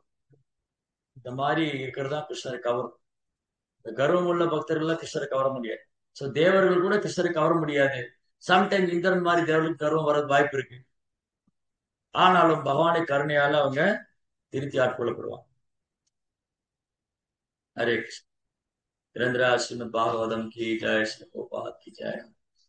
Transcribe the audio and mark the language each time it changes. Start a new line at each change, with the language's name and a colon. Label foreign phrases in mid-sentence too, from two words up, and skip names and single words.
Tamil: இந்த மாதிரி இருக்கிறது தான் கிருஷ்ணரை கவரும். இந்த கர்வம் உள்ள பக்தர்கள் கிருஷ்ணரை கவர முடியாது. சோ தேவர்கள் கூட கிருஷ்ணரை கவர முடியாது. சம்டைம் இந்திரன் மாதிரி தேவர்களுக்கு கர்வம் வர வாய்ப்பு இருக்கு. ஆனாலும் பகவானை கருணையால அவங்க திருத்தி ஆட்கொள்ளப்படுவாங்க.
Hindi: हरे कृष्ण। धीरेन्द्र श्रीमद् भागवतम की जय, श्री प्रभुपाद की जय।